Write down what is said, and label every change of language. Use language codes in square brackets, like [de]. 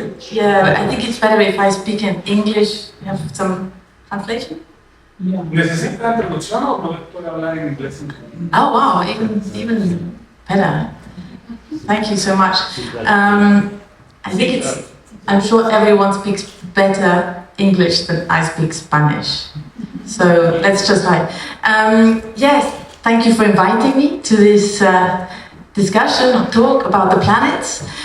[en] Yeah, I think it's better if I speak in English. You have some translation? Yeah. [es] ¿Necesita traducción o puede hablar en inglés? [en] Oh wow, even better. Thank you so much. I think I'm sure everyone speaks better English than I speak Spanish. So let's just try. Yes, thank you for inviting me to this discussion or talk about the planets.